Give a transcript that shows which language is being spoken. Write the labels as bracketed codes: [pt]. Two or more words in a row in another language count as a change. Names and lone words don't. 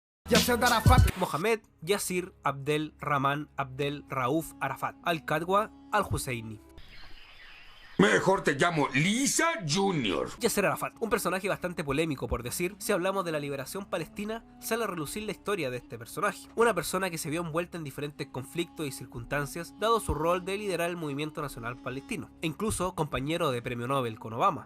[es] Yasser Arafat, Mohamed Yasir Abdel Rahman Abdel Rauf Arafat, Al-Qadwa Al-Husseini. Mejor te llamo Lisa Jr. Yasser Arafat, un personaje bastante polémico por decir. Si hablamos de la liberación palestina, sale a relucir la historia de este personaje. Una persona que se vio envuelta en diferentes conflictos y circunstancias, dado su rol de liderar el movimiento nacional palestino, e incluso compañero de premio Nobel con Obama.